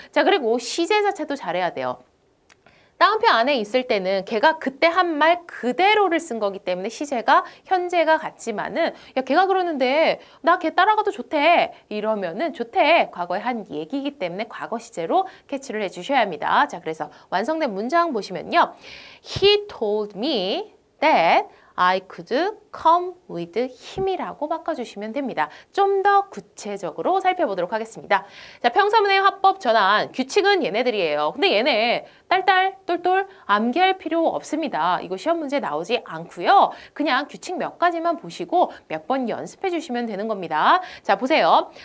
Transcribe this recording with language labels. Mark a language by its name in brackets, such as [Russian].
[Korean] 자, 그리고 시제 자체도 잘해야 돼요. 따옴표 안에 있을 때는 걔가 그때 한 말 그대로를 쓴 거기 때문에 시제가 현재가 같지만은 야, 걔가 그러는데 나 걔 따라가도 좋대. 이러면은 좋대. 과거에 한 얘기이기 때문에 과거 시제로 캐치를 해주셔야 합니다. 자, 그래서 완성된 문장 보시면요. [English] He told me that I could come with him이라고 [Korean] 바꿔주시면 됩니다. 좀 더 구체적으로 살펴보도록 하겠습니다. 자, 평서문의 화법 전환 규칙은 얘네들이에요. 근데 얘네 딸딸 똘똘 암기할 필요 없습니다. 이거 시험 문제 나오지 않고요. 그냥 규칙 몇 가지만 보시고 몇 번 연습해 주시면 되는 겁니다. 자, 보세요.